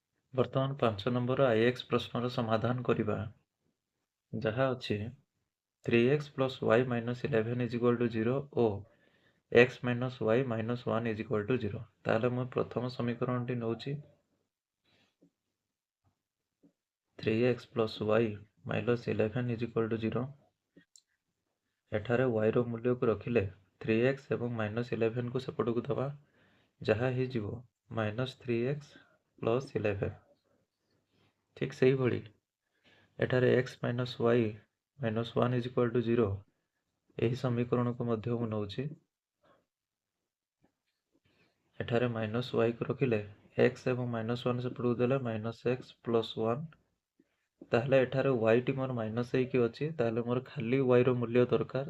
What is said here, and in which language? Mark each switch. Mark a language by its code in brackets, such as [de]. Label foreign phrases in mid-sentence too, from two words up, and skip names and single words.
[or] ବର୍ତ୍ତମାନ 5 ନମ୍ବର IX ପ୍ରଶ୍ନର ସମାଧାନ କରିବା। ଯାହା ଅଛି [en] 3x plus y minus 11 is equal to 0 ଓ x minus y minus 1 is equal to 0। [or] ତାହେଲେ ମୁଁ ପ୍ରଥମ ସମୀକରଣଟି ନେଉଛି [en] 3x plus y minus 11 is equal to 0। [or] ଏଠାରେ y ର ମୂଲ୍ୟକୁ ରଖିଲେ 3x ଏବଂ minus 11 କୁ ସେପଟକୁ ଦେବା, ଯାହା ହେଇଯିବ [en] minus 3x plus 11। [or] ଠିକ୍ ସେଇଭଳି ଏଠାରେ [en] x minus y minus 1 is equal to 0 [or] ଏହି ସମୀକରଣକୁ ମଧ୍ୟ ମୁଁ ନେଉଛି। ଏଠାରେ [en] minus y [or] କୁ ରଖିଲେ x ଏବଂ minus 1 ସେପଟକୁ ଦେଲେ [en] minus x plus 1। [or] ତାହେଲେ ଏଠାରେ y ଟି ମୋର ମାଇନସ୍ ହେଇକି ଅଛି, ତାହେଲେ ମୋର ଖାଲି y ର ମୂଲ୍ୟ ଦରକାର।